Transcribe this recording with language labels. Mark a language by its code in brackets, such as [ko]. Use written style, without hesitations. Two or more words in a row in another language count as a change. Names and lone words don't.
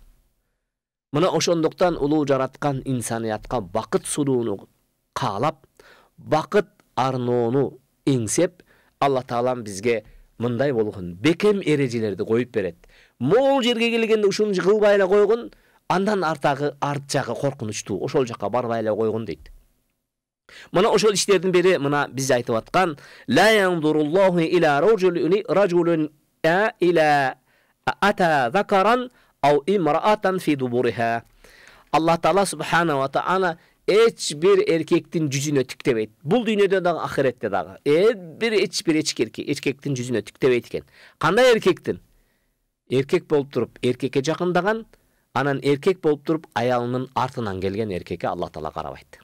[ky] Мына ошондуктан улуу жараткан инсаниятка бакыт сурууну каалап, бакыт арноону эңсеп, Алла Таалам бизге мындай болгон бекем эрежелерди коюп берет. Могул жерге келгенде ушуну кылбай эле койгон, андан арт жагы коркунучтуу, ошол жакка барбай эле койгон дейт. Мына ошол иштердин бири мына биз айтып аткан [ar] لا ينظر الله إلى رجل إلا أتى ذكرا أو امرأة في دبرها. [ky] Алла Таала [ar] سبحانه وتعالى [ky] эч бир эркектин жүзүнө тиктебейт. Бул дүйнөдө дагы, ахиретте дагы. Эч бир эркектин жүзүнө тиктебейт экен. Кандай эркектин? Эркек болуп туруп эркекке жакындаган, анан эркек болуп туруп аялынын артынан келген эркекке Алла Таала карабайт.